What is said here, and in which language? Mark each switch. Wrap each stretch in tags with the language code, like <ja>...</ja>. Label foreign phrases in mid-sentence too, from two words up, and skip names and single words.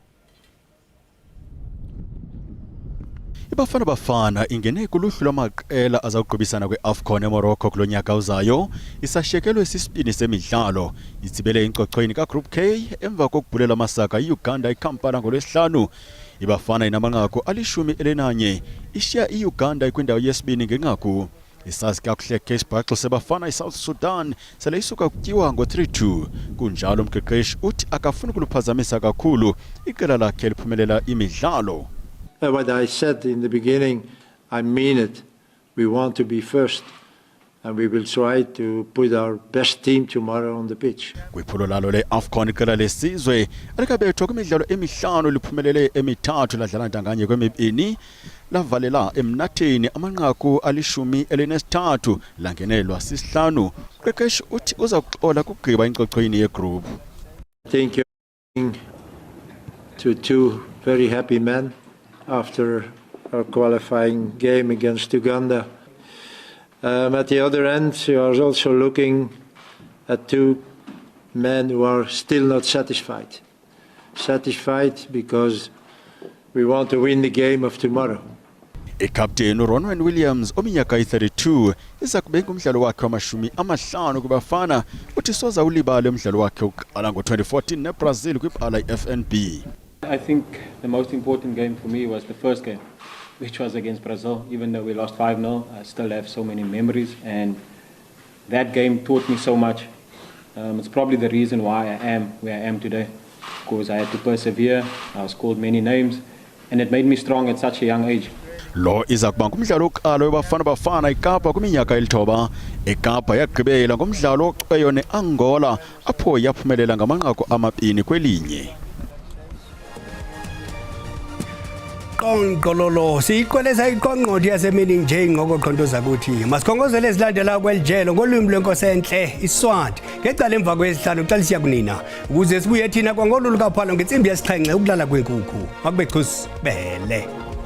<xh>iBafana ingene kuluhlu lwamaqela azawugqibisana kwe-AFCON eMorocco kulo nyaka uzayo. Isashekelwe sisibini semidlalo itsibele incochoyini kaGroup K emva kokubhulela amasaka iUganda eKampala ngolwesihlanu. iBafana inamanqaku 11 ishiya iUganda kwindawo yesibini ngenqaku. Isazi kakuhle</xh> <en>case battle</en> <xh>seBafana iSouth Sudan sele isuka kutyiwa ngo-3-2. Kunjalo umqeqeshi uthi akafuni ukuluphazamisa kakhulu iqela lakhe liphumelela imidlalo.</xh> <en>What I said in the beginning, I mean it. We want to be first, and we will try to put our best team tomorrow on the pitch.</en> <xh>Kwiphulo lalo le-AFCON iqela lesizwe alikabethwa kwimidlalo emihlanu liphumelele emithathu ladlala ntanganye kwemibini lavalela emnatheni amanqaku 13 langenelwa sisihlanu. Uqeqeshi uthi uza kuxola kugqiba incochoyini yegroup.</xh> <en>Thank you to two very happy men after our qualifying game against Uganda. At the other end, you are also looking at two men who are still not satisfied. Satisfied because we want to win the game of tomorrow.</en> <xh>Captain Ronwen Williams ominyaka 32 iza kubeka umdlalo wakhe wama-50 kuBafana uthi soza ulibala umdlalo wakhe uqala ngo-2014 neBrazil kwibala iFNB.</xh> <en>I think the most important game for me was the first game, which was against Brazil. Even though we lost 5-0, I still have so many memories, and that game taught me so much. It's probably the reason why I am where I am today, because I had to persevere. I was called many names, and it made me strong at such a young age.</en> <xh>Lo iza kuba ngumdlalo oqala weBafana eKapa kwiminyaka 9. eKapa yagqibela ngomdlalo oqeyo neAngola apho yaphumelela ngamanqaku 2 kwelinye. Qonqololo siyiqwelesa iqonqothi yasemini nje ingqokoqonto zakuthi masikhongozele ezilandela kweljelo ngolwimi lwenkosi enhle iSwati ngecala emva kwesihlanu xa lisiya kunina ukuze sibuye thina kwangolulu kaphalo ngentsimbi yesixhenxe ukulala kwenkukhu makube chus bele.</xh>